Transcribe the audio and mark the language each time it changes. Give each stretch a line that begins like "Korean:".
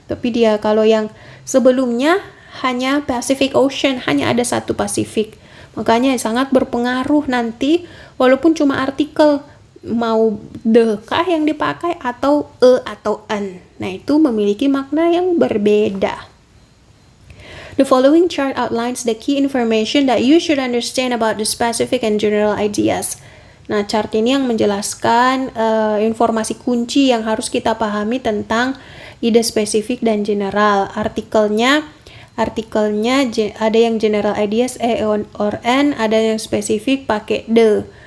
Indonesian: Tapi dia kalau yang sebelumnya hanya Pacific Ocean, hanya ada satu Pasifik. Makanya sangat berpengaruh nanti, walaupun cuma artikel, mau the kah yang dipakai atau a atau an. Nah, itu memiliki makna yang berbeda.
English: The following chart outlines the key information that you should understand about the specific and general ideas.
Indonesian: Nah, chart ini yang menjelaskan informasi kunci yang harus kita pahami tentang ide spesifik dan general. Artikelnya Artikelnya ada yang general ideas or N, ada yang spesifik pakai the.